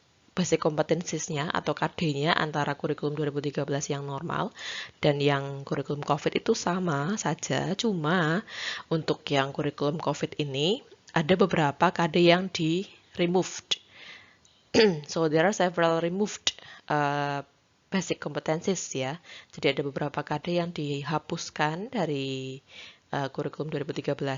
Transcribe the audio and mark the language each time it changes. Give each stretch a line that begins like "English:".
Indonesian: Basic competencies-nya atau KD-nya antara kurikulum 2013 yang normal dan yang kurikulum COVID itu sama saja, cuma untuk yang kurikulum COVID ini ada beberapa KD yang di removed.
English: So there are several removed basic competencies ya.
Indonesian: Jadi ada beberapa KD yang dihapuskan dari kurikulum 2013.